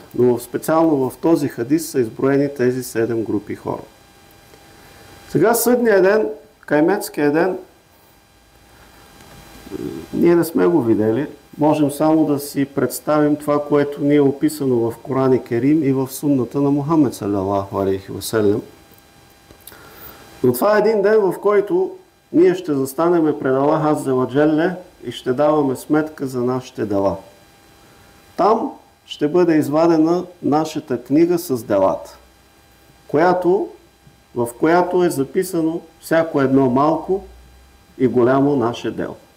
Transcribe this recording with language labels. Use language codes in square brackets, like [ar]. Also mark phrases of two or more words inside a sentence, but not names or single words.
[bg] Но специално в този хадис са изброени тези 7 групи хора. Сега съдния ден, Кайметския ден, ние не сме го видели. Можем само да си представим това, което ни е описано в Коран Керим и в сунната на Мухаммед [ar] صلى الله عليه وسلم. [bg] Но това е един ден, в който ние ще застанем пред [ar] الله عز وجل [bg] и ще даваме сметка за нашите дела. Там ще бъде извадена нашата книга с делата, в която е записано всяко едно малко и голямо наше дело.